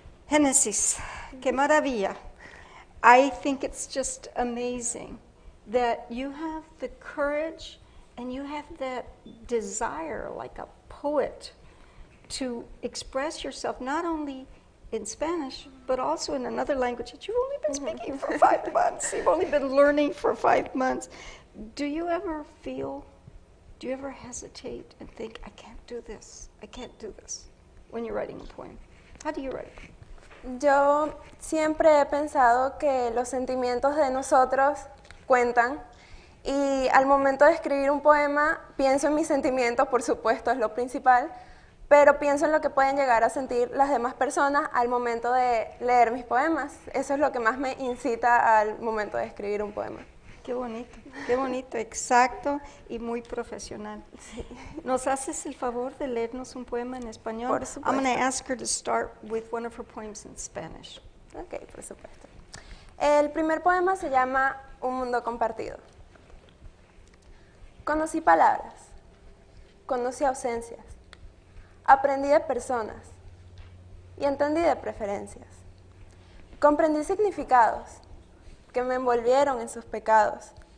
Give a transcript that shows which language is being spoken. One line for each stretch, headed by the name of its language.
English: Génesis, qué maravilla. I think it's just amazing that you have the courage and you have that desire, like a poet, to express yourself not only in Spanish, but also in another language that you've only been speaking for 5 months. You've only been learning for 5 months. Do you ever hesitate and think, I can't do this, when you're writing a poem? How do you write?
Spanish: Yo siempre he pensado que los sentimientos de nosotros cuentan y al momento de escribir un poema pienso en mis sentimientos, por supuesto, es lo principal, pero pienso en lo que pueden llegar a sentir las demás personas al momento de leer mis poemas. Eso es lo que más me incita al momento de escribir un poema. Qué bonito, exacto y muy profesional. Sí. ¿Nos haces el favor de leernos un poema en español? Por supuesto.
English: I'm going to ask her to start with one of her poems in Spanish.
Spanish: Ok, por supuesto. El primer poema se llama Un mundo compartido. Conocí palabras, conocí ausencias, aprendí de personas y entendí de preferencias. Comprendí significados que me envolvieron en sus pecados.